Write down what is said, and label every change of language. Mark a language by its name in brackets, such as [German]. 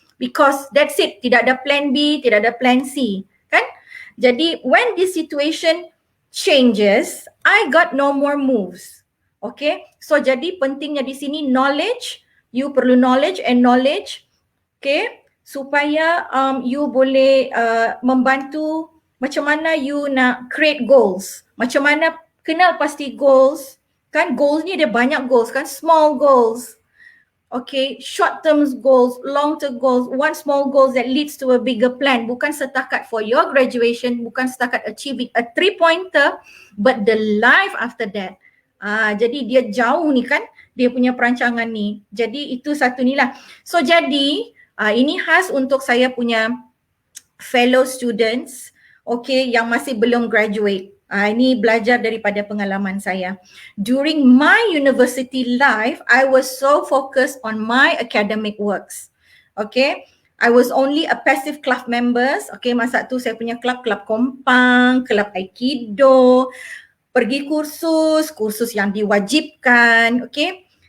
[English] Because that's it, [Malay] tidak ada [English] plan B, tidak ada plan C, kan? Jadi when this situation changes, I got no more moves. Okay, so jadi pentingnya di sini knowledge, you perlu knowledge, okay, supaya you boleh membantu macam mana you nak create goals, [Malay] macam mana kenal pasti goals, [English] kan goals ni ada banyak goals kan, small goals, okay, short term goals, long term goals, one small goals that leads to a bigger plan, [Malay] bukan setakat [English] for your graduation, bukan setakat achieving a 3-pointer, but the life after that. [Malay] Jadi dia jauh ni kan, dia punya perancangan ni. Jadi itu satu ni lah. So jadi ini khas untuk saya punya [English] fellow students, [Malay] okay, yang masih belum graduate. Ini belajar daripada pengalaman saya. [English] During my university life, I was so focused on my academic works. Okay, I was only a passive club members. [Malay] Okay, masa tu saya punya club kompang, club aikido, pergi kursus yang diwajibkan, okay.